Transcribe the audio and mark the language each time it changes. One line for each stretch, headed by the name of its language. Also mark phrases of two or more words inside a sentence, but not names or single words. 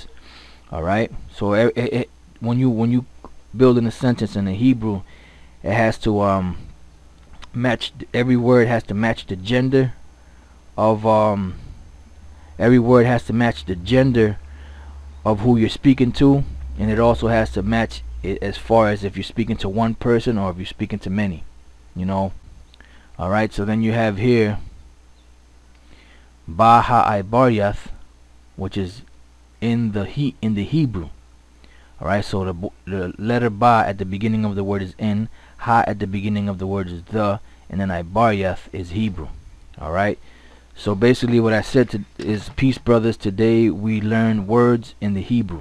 English: Alright, so when you building a sentence in the Hebrew, it has to match, every word has to match the gender of every word has to match the gender of who you're speaking to, and it also has to match it as far as if you're speaking to one person or if you're speaking to many, you know. Alright, so then you have here
Hebrew: ב ה עברית,
English: which is in the Hebrew. Alright, so the letter ba at the beginning of the word is in, ha at the beginning of the word is the, and then baryath is Hebrew. Alright, so basically what I said is, peace brothers, today we learn words in the Hebrew.